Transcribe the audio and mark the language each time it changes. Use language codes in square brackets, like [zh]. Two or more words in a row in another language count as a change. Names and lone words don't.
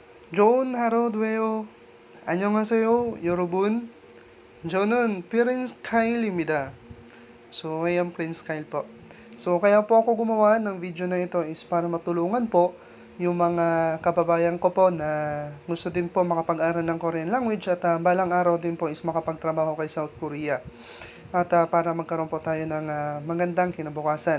[ko] 좋은 하루 되요. 안녕하세요, 여러분. 저는 Prince Kyle입니다. [en] So, I am Prince Kyle po. [tl] So, kaya po ako gumawa ng video na ito is para matulungan po yung mga kababayan ko po na gusto din po makapag-aral ng [en] Korean language [tl] at balang araw din po is makapagtrabaho kay South Korea. At para magkaroon po tayo ng magandang kinabukasan.